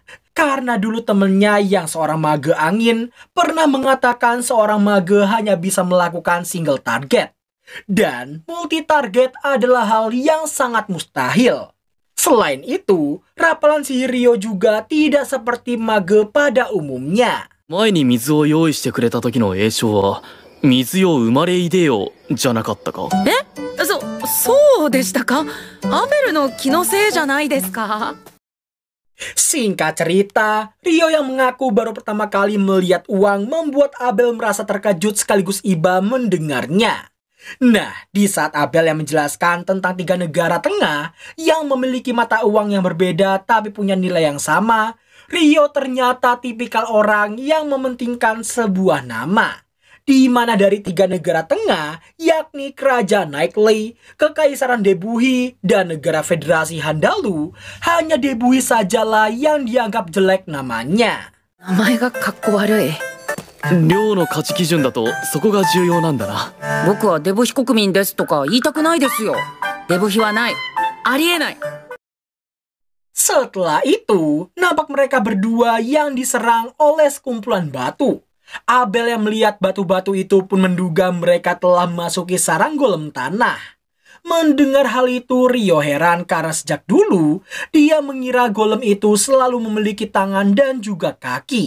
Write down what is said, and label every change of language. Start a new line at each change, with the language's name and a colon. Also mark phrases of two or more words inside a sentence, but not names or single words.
Indonesian: Karena dulu temennya yang seorang mage angin pernah mengatakan seorang mage hanya bisa melakukan
English: single target.
Indonesian: Dan multi-target adalah hal yang sangat mustahil. Selain itu, rapalan sihir Rio juga tidak seperti mage pada umumnya.
Japanese: 前に水を用意してくれた時の詠唱は、水よ生まれいでよ、じゃなかったか。そうでしたか？アベルの気のせいじゃないですか？
Indonesian: Singkat cerita, Rio yang mengaku baru pertama kali melihat uang membuat Abel merasa terkejut sekaligus iba mendengarnya. Nah, di saat Abel yang menjelaskan tentang 3 negara tengah yang memiliki mata uang yang berbeda tapi punya nilai yang sama, Rio ternyata tipikal orang yang mementingkan sebuah nama. Di mana dari 3 negara tengah, yakni Kerajaan Nightly, Kekaisaran Debuhi, dan Negara Federasi Handalu, hanya Debuhi sajalah yang dianggap jelek namanya.
Japanese: 名前がかっこ悪い。量の価値基準だとそこが重要なんだな。僕はデブヒ国民ですとか言いたくないですよ。デブヒはない。ありえない。
Indonesian: Setelah itu, nampak mereka berdua yang diserang oleh sekumpulan batu. Abel yang melihat batu-batu itu pun menduga mereka telah memasuki sarang golem tanah. Mendengar hal itu, Rio heran karena sejak dulu dia mengira golem itu selalu memiliki tangan dan juga kaki.